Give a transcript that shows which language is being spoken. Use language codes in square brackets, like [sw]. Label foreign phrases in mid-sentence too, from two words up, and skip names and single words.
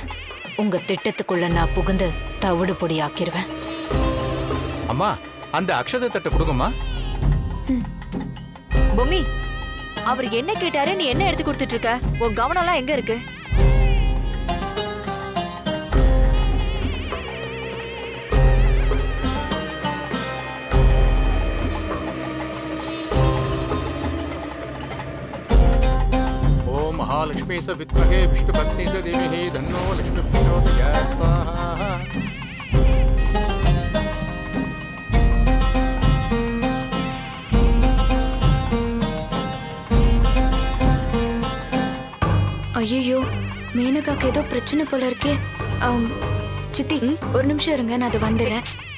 [ta] உங்க திட்டத்துக்குள்ள நான் புகுந்து தவிடு பொடி ஆக்கிருவேன். அம்மா, அந்த அக்ஷத தட்டை கொடுங்கம்மா. பொம்மி, அவர் என்ன கேட்டாரு, நீ என்ன எடுத்து கொடுத்துட்டு இருக்க? உன் கவனம் எல்லாம் எங்க இருக்கு? [sa] महालक्ष्मी स विद्महे विष्णुपत्नी स देवी धन्नो लक्ष्मी प्रचोदयात् स्वाहा. [ta] ஐயோ, மேனகாக்கு ஏதோ பிரச்சனை போல இருக்கே. சித்தி, ஒரு நிமிஷம் இருங்க, நான் அது வந்துடுறேன்.